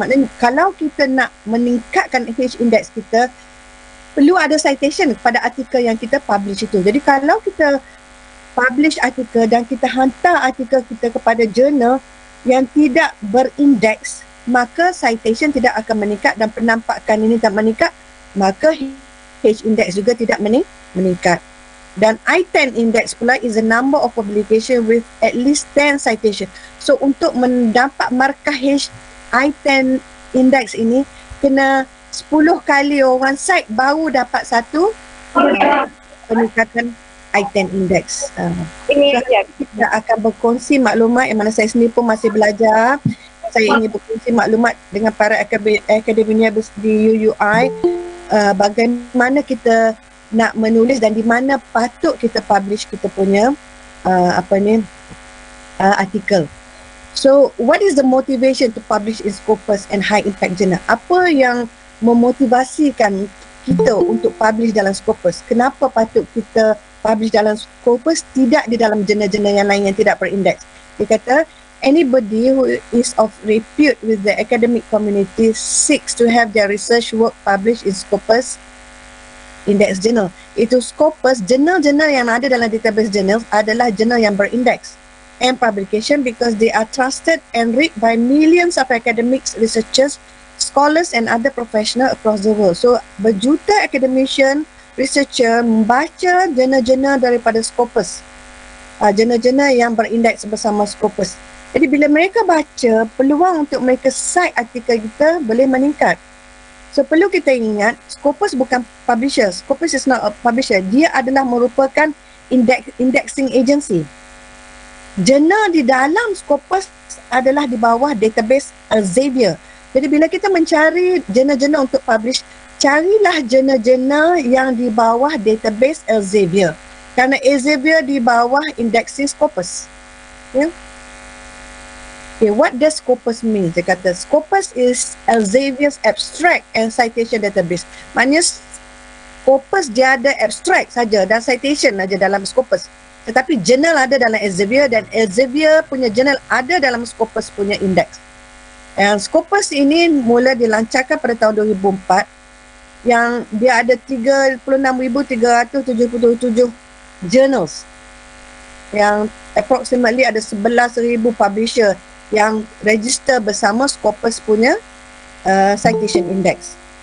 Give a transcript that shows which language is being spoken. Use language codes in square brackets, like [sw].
[ms] Maknanya kalau kita nak meningkatkan H-index kita, perlu ada citation pada artikel yang kita publish itu. Jadi kalau kita publish artikel dan kita hantar artikel kita kepada jurnal yang tidak berindeks, maka citation tidak akan meningkat dan penampakan ini tak meningkat, maka H-index juga tidak meningkat. Dan [en] I-10 index [ms] pula [en] is the number of publication with at least 10 citation. [ms] So untuk mendapat markah I-10 index ini, kena 10 kali orang cite baru dapat satu peningkatan I-10 index. Kita akan berkongsi maklumat yang mana saya sendiri pun masih belajar. Saya ingin berkongsi maklumat dengan para akademia di UUI, bagaimana kita nak menulis dan di mana patut kita publish kita punya artikel. [en] So, what is the motivation to publish in Scopus and high impact journal? [ms] Apa yang memotivasikan kita untuk publish dalam Scopus? Kenapa patut kita publish dalam Scopus, tidak di dalam jurnal-jurnal yang lain yang tidak berindeks? Dia kata, [en] anybody who is of repute with the academic community seeks to have their research work published in Scopus Index Journal. [ms] Itu Scopus, jurnal-jurnal yang ada dalam database journals adalah jurnal yang berindeks [en] and publication because they are trusted and read by millions of academics, researchers, scholars and other professionals across the world. [ms] So, berjuta academician, researcher membaca jurnal-jurnal daripada Scopus. Jurnal-jurnal yang berindeks bersama Scopus. Jadi, bila mereka baca, peluang untuk mereka cite artikel kita boleh meningkat. So, perlu kita ingat, Scopus bukan publisher. [en] Scopus is not a publisher. [ms] Dia adalah merupakan indexing agency. Jurnal di dalam Scopus adalah di bawah database Elsevier. Jadi bila kita mencari jurnal-jurnal untuk publish, carilah jurnal-jurnal yang di bawah database Elsevier. Kerana Elsevier di bawah indexing Scopus. Yeah? [en] Okay, what does Scopus mean? [ms] Dia kata [en] Scopus is Elsevier's abstract and citation database. [ms] Maknanya Scopus dia ada abstract saja dan citation saja dalam Scopus. Tetapi jurnal ada dalam Elsevier dan Elsevier punya jurnal ada dalam Scopus punya indeks. Dan Scopus ini mula dilancarkan pada tahun 2004 yang dia ada 36,377 journals yang approximately ada 11,000 publisher yang register bersama Scopus punya citation index.